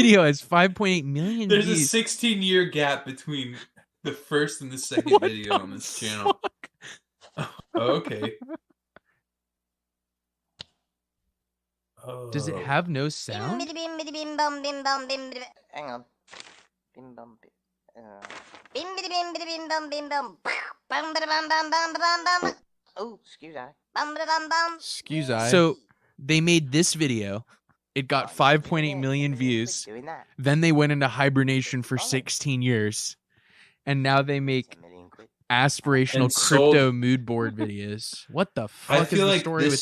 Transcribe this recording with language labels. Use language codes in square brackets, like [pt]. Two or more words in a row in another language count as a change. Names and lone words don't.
[en] video has 5.8 million There's views. a 16-year gap between the first and the second video on this channel. Oh, okay. Oh. Does it have no sound? Hang on. Bim bum bim. Bim bidi bim bidi bim bum bim bum. Bum bada bum bum bum bum bum. Oh, excuse I. Bum bada bum bum. Excuse I. So they made this video. It got 5.8 million views. Then they went into hibernation for 16 years. And now they make aspirational And sold- crypto mood board videos. What the fuck I is feel the like story this.